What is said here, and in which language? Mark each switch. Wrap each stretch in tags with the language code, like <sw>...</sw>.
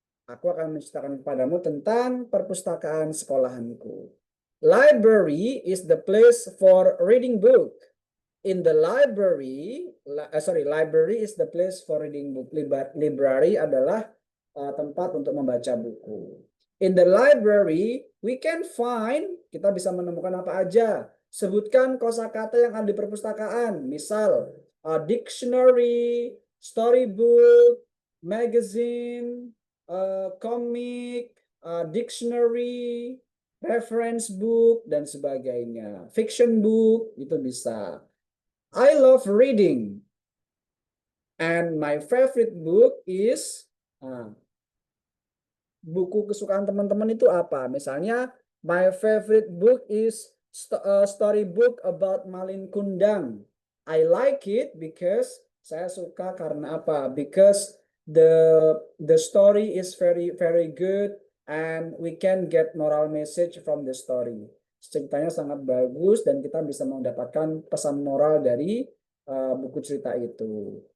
<id>Aku akan menceritakan kepadamu tentang perpustakaan sekolahanku.</id> <en>Library is the place for reading book. In the library, library is the place for reading book.</en> <id>Library adalah tempat untuk membaca buku.</id> <en>In the library, we can find,</en> <id>kita bisa menemukan apa aja. Sebutkan kosakata yang ada di perpustakaan. Misal, dictionary, storybook, magazine, comic, dictionary, reference book, dan sebagainya.</id> <en>Fiction book,</en> <id>itu bisa.</id> <en>I love reading. And my favorite book is</en> <id>buku kesukaan teman-teman itu apa? Misalnya,</id> <en>my favorite book is a story book about Malin Kundang. I like it because</en> <id>saya suka karena apa?</id> <en>Because the story is very good and we can get moral message from the story.</en> <id>Ceritanya sangat bagus dan kita bisa mendapatkan pesan moral dari buku cerita itu.</id>